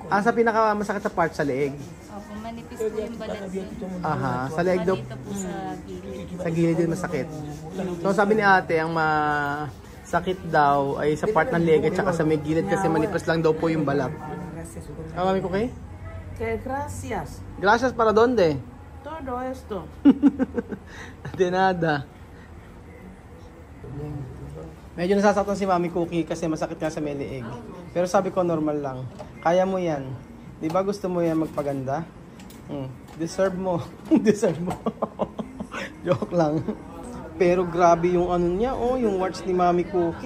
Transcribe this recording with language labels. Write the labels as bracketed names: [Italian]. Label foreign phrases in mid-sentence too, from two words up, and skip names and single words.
[Filipino] Sa pinaka masakit sa part sa leeg? Opo, manipis po yung balat. Aha, sa leeg daw. Dito po sa gilid. Sa gilid din masakit. So sabi ni ate, ang masakit daw ay sa part ng leg at saka sa may gilid kasi manipis lang daw po yung balat. Mami ko kay? [Spanish] Gracias. Gracias para donde? Todo esto. De nada. [Filipino] Medyo nasasaktan si Mami Cookie kasi masakit nga sa may leeg. Pero sabi ko normal lang. Kaya mo yan. Di ba gusto mo yan magpaganda? Deserve mo. Deserve mo. Joke lang. Pero grabe yung ano niya, yung warts ni Mami Cookie.